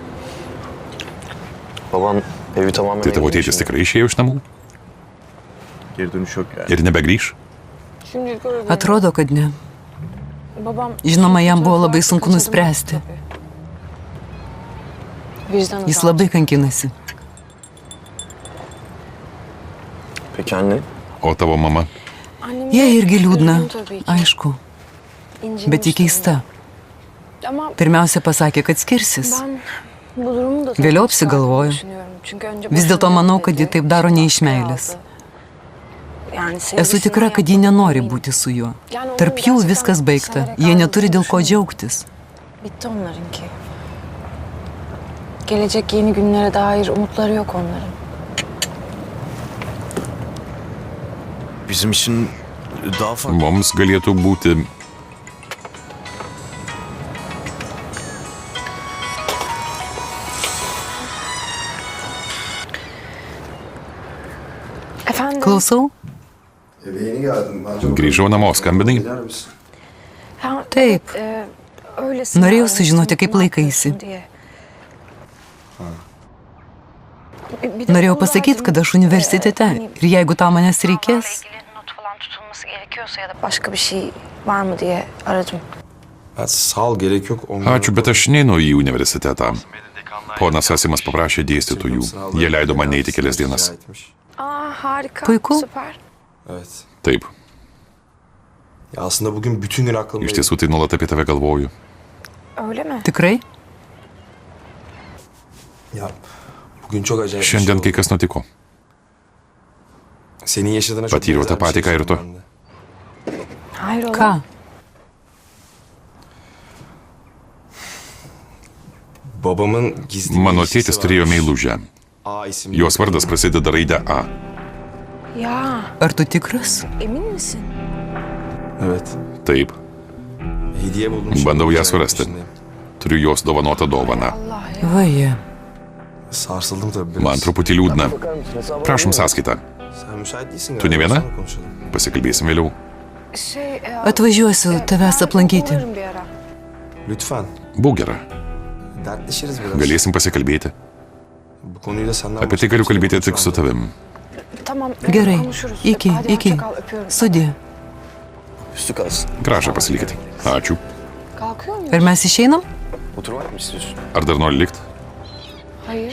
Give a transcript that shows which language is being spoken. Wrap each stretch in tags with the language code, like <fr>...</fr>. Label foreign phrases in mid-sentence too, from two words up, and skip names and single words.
<tr>Baban evi tamamen...</tr> <lt>Tai tavo tėtis tikrai išėjo iš namų?</lt> <tr>Geri dönüş yok yani.</tr> <lt>Ir nebegrįš? Atrodo, kad ne. Žinoma, jam buvo labai sunku nuspręsti. Jis labai kankinasi.</lt> <tr>Peki anne?</tr> <lt>O tavo mama? Jie irgi liūdna, aišku, bet ji keista. Pirmiausia pasakė, kad skirsis. Vėliau apsigalvojo. Vis dėlto manau, kad ji taip daro ne iš meilės. Esu tikra, kad ji nenori būti su juo. Tarp jų viskas baigta. Jie neturi dėl ko džiaugtis.</lt> <tr>Bitti onlarınki. Gelecek yeni günlere dair umutları yok onların. Bizim için daha farklı.</tr> <lt>Mums galėtų būti...</lt> <tr>Efendim?</tr> <lt>Klausau?</lt> <tr>Eve yeni geldim. Ben çok...</tr> <lt>Grįžau namo, skambinai?</lt> <tr>Gider misin? Ha,</tr> <lt>Taip.</lt> <tr>öylesine</tr> <lt>Norėjau</lt> <tr>aramıştım,</tr> <lt>sužinoti, kaip</lt> <tr>ne</tr> <lt>laikaisi.</lt> <tr>yapıyorsun diye.</tr> <lt>Norėjau pasakyti, kad aš universitete ir jeigu tau manęs reikės,</lt> <tr>Not falan tutulması gerekiyorsa ya da başka bir şey var mı diye aradım. Sağ ol, gerek yok.</tr> <lt>Ačiū, bet aš neinu į universitetą. Ponas Asimas paprašė dėstytojų. Jie leido man neiti kelias dienas.</lt> <tr>Aa harika.</tr> <lt>Puiku.</lt> <tr>Süper. Evet.</tr> <lt>Taip,</lt> <tr>Ya aslında bugün bütün gün aklımda.</tr> <lt>iš tiesų tai nuolat apie tave galvoju.</lt> <tr>Öyle mi?</tr> <lt>tikrai?</lt> <tr>Ya bugün çok acayip.</tr> <lt>Šiandien kai kas nutiko.</lt> <tr>Senin yaşadığına çok</tr> <lt>Patyriau tą patį, ką ir tu.</lt> <tr>Hayrola?</tr> <lt>Ką?</lt> <tr>Babamın gizli</tr> <lt>Mano tėtis turėjo meilužę.</lt> <tr>A isimli.</tr> <lt>Jos vardas prasideda raide A.</lt> <tr>Ya</tr> <lt>Ar tu tikras?</lt> <tr>emin misin? Evet.</tr> <lt>Taip,</lt> <tr>Hediye buldum.</tr> <lt>bandau ją surasti. Turiu jos dovanotą dovaną.</lt> <tr>Allah ya.</tr> <lt>Vaje.</lt> <tr>Sarsıldım tabii biraz.</tr> <lt>Man truputį liūdna. Prašom sąskaitą.</lt> <tr>Sen müsait değilsin</tr> <lt>Tu ne</lt> <tr>galiba,</tr> <lt>viena?</lt> <tr>sonra konuşalım.</tr> <lt>Pasikalbėsim vėliau. Atvažiuosiu tavęs aplankyti.</lt> <tr>Umarım bir ara. Lütfen.</tr> <lt>Būk gera.</lt> <tr>Dertleşiriz biraz.</tr> <lt>Galėsim pasikalbėti.</lt> <tr>Bu konuyu da senden</tr> <lt>Apie tai galiu kalbėti tik su tavim.</lt> <tr>Tamam.</tr> <lt>Gerai.</lt> <tr>Konuşuruz.</tr> <lt>Iki,</lt> <tr>Hadi</tr> <lt>iki.</lt> <tr>hoşça kal, öpüyorum.</tr> <lt>Sudie.</lt> <tr>Üstü kalsın.</tr> <lt>Gražą pasilikit. Ačiū.</lt> <tr>Kalkıyor muyuz?</tr> <lt>Ar mes išeinam?</lt> <tr>Oturmak mı istiyorsun?</tr> <lt>Ar dar nori likti?</lt> <tr>Hayır.</tr>